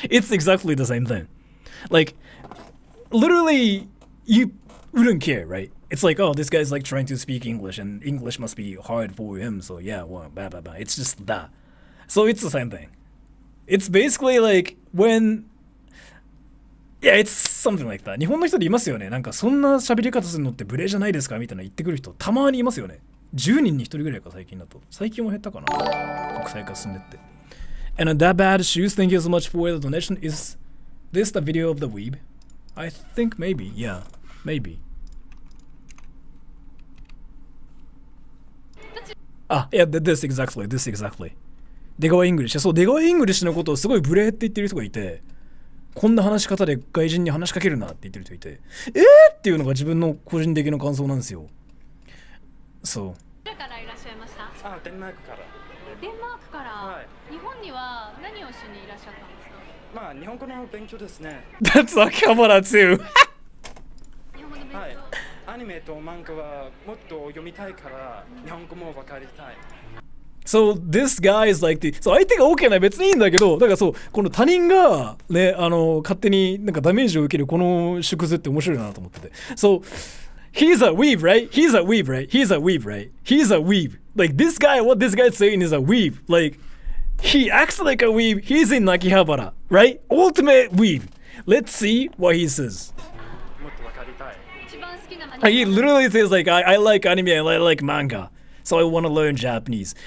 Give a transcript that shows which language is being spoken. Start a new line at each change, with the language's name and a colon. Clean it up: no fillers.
English: It's exactly the same thing. Like, literally, you wouldn't care, right? It's like, oh, this guy's like trying to speak English and English must be hard for him, so yeah, well, blah blah blah. It's just that. So it's the same thing. It's basically like when Yeah, it's something like that.
Japanese: 日本の人でいますよね。なんかそんな喋り方するのって無礼じゃないですかみたいな言ってくる人たまにいますよね。 10人に1人ぐらいか最近だと。最近も減ったかな。国際化進んでって。
English: And that bad shoes, thank you so much for the donation. Is this the video of the weeb? I think maybe, yeah, maybe. Yeah, this exactly. 出川イングリッシュ。
Japanese: そう、出川イングリッシュのことをすごい無礼って言ってる人がいて、こんな話し方で外人に話しかけるなって言ってる人いて、っていうのが自分の個人的な感想なんですよ。そう。どちらからいらっしゃいました？デンマークから。デンマークから、はい、日本には何をしにいらっしゃったんですか？まあ日本語の勉強ですね。
English: That's Akihabara too.
Japanese: 日本語の勉強。はい。アニメと漫画はもっと読みたいから日本語も分かりたい。
English: So this guy is like the...
Japanese: So 相手が OK な別にいいんだけど、だからそう、この他人がね、勝手になんかダメージを受けるこの縮図って面白いなと思ってて。
English: So, he's a weeb, right? He's a weeb. Like this guy, what this guy's saying is a weeb. Like, he acts like a weeb. He's in Akihabara, right? Ultimate weeb. Let's see what he says.
Japanese: もっと分かりたい。一番好きなアニメ。
English: He literally says like, I like anime, I like manga. So I want to learn Japanese.